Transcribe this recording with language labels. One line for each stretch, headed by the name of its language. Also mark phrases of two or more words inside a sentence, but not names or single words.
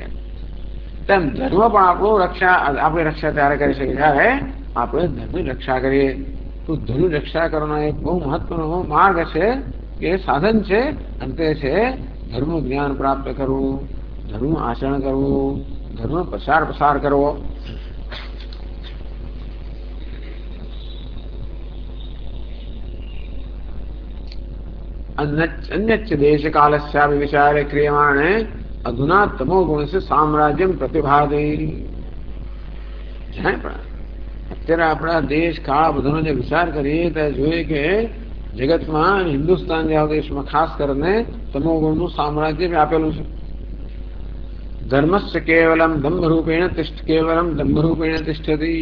Gujarati: તેમ ધર્મ પણ આપણું રક્ષા આપણી રક્ષા ત્યારે કરી શકે જ્યારે આપણે ધર્મની રક્ષા કરીએ. તો ધર્મની રક્ષા કરવાનો એક બહુ મહત્વનો માર્ગ છે, કે સાધન છે, અને તે છે ધર્મનું જ્ઞાન પ્રાપ્ત કરવું, ધર્મનું આચરણ કરવું, ધર્મનો પ્રસાર કરવો.
Sanskrit: अन्यच्च देश कालस्यापि विचारे क्रियमाणे अधुना तमो गुण से साम्राज्यम प्रतिभाति.
Gujarati: અત્યારે આપણા દેશ કાળ બધાનો જે વિચાર કરીએ તો જોઈએ કે જગતમાં હિન્દુસ્તાન જેવા દેશમાં ખાસ કરીને તમો ગુણનું સામ્રાજ્ય આપેલું છે.
Sanskrit: ધર્મસ્ય કેવલમ દંભરૂપેણ તિષ્ઠતિ.